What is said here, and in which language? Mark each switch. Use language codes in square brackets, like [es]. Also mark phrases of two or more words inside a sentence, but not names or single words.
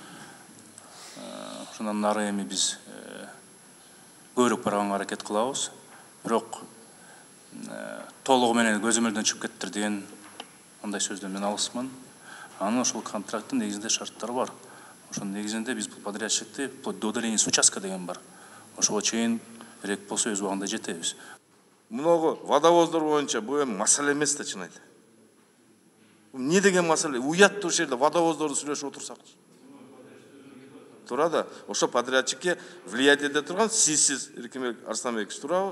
[ky] Ошондон нары эми биз көбүрөөк барганга аракет кылабыз. Бирок толугу менен көзөмөлдөн чыгып кеттир деген андай сөздөн мен алысмын. Анын ошол контракттын негизинде шарттары бар. Ошонун негизинде биз бул подрядчикти [ru] вплоть до удаления с участка [ky] деген бар. Ошого чейин керек болсо өз убагында жетебиз. Много водовоздор боюнча бул эми маселе эмес да чын айтып. Эмне деген маселе? Уят ушул жерде водовоздорду сүйлөшүп отурсакчы. Туура да, ошо подрядчикке влиять эте турган сиз Эркинбек Арсланбекович туурабы?